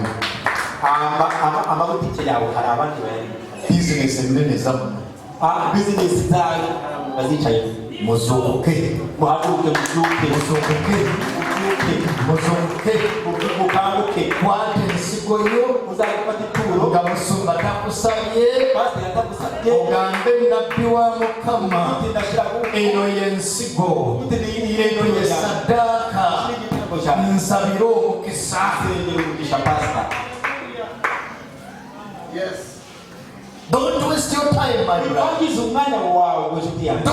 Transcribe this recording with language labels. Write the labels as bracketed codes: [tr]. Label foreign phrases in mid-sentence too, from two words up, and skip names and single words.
[rw] amabutike yawe hari abandi bayarimo [lg] bizinesi ennene zammwe [rw] bizinesi zawe bazicaye [lg] muzuuke [rw] muhaguruke [lg] muzuuke [rw] mukanguke [lg] kwata ensigo yo [rw] uzagufata ituro [lg] nga musumba takusabye [rw] pasiteri atagusabye [lg] ogambe nabbi wa Mukama eno y'ensigo eno ye saddaaka nsabire omukisa [en] Don't waste your time, my brother.